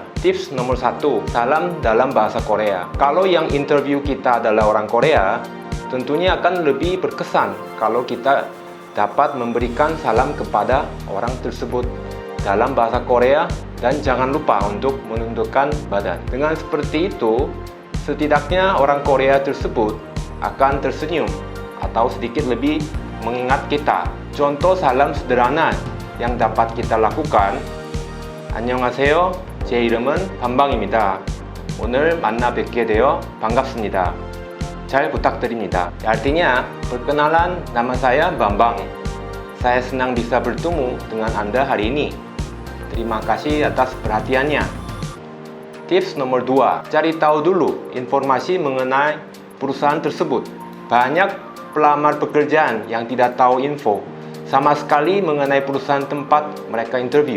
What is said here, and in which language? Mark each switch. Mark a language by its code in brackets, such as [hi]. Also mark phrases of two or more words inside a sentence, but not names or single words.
[id] Tips nomor 1, salam dalam bahasa Korea. Kalau yang interview kita adalah orang Korea, tentunya akan lebih berkesan kalau kita dapat memberikan salam kepada orang tersebut dalam bahasa Korea, dan jangan lupa untuk menundukkan badan. Dengan seperti itu, setidaknya orang Korea tersebut akan tersenyum atau sedikit lebih mengingat kita. Contoh salam sederhana yang dapat kita lakukan, [ko] 안녕하세요. 제 이름은 반방입니다. 오늘 만나 뵙게 되어 반갑습니다. 잘 부탁드립니다. [id] Artinya, perkenalan, nama saya Bambang. Saya senang bisa bertemu dengan Anda hari ini. Terima kasih atas perhatiannya. Tips nomor 2, cari tahu dulu informasi mengenai perusahaan tersebut. Banyak pelamar pekerjaan yang tidak tahu info sama sekali mengenai perusahaan tempat mereka interview.